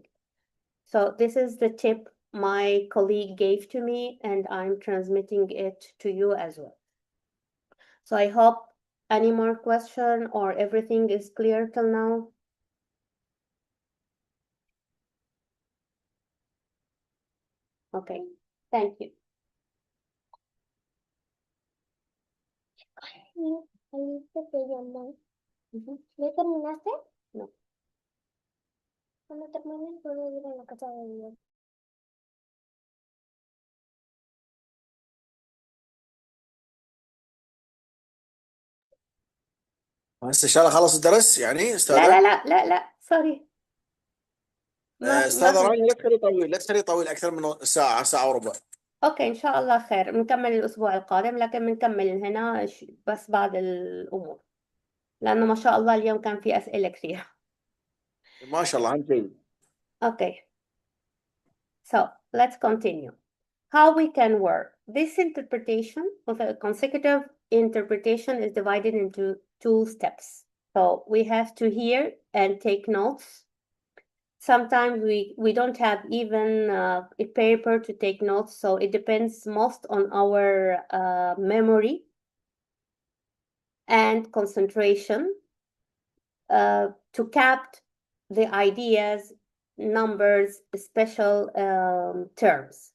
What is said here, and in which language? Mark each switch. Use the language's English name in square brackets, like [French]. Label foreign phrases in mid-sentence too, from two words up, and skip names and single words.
[English] So this is the tip my colleague gave to me, and I'm transmitting it to you as well. So I hope any more question or everything is clear till now. Okay, thank you. [Spanish] ¿Ya terminaste? No. Cuando termines, puedo ir a la casa de Dios. [Arabic] هسه ان شاء الله خلص الدرس يعني لا استاذه. لا سوري. ما استاذه في. رانيا لا تخليه طويل، لا تخليه طويل اكثر من ساعه، ساعه وربع. اوكي ان شاء الله خير، بنكمل الاسبوع القادم، لكن بنكمل هنا بس بعض الامور، لانه ما شاء الله اليوم كان في اسئله كثير. ما شاء الله، اهم شيء. [English] Okay, so let's continue. How we can work. This interpretation of a consecutive interpretation is divided into 2 steps. So we have to hear and take notes. Sometimes we don't have even a paper to take notes, so it depends most on our memory and concentration to capture the ideas, numbers, special terms.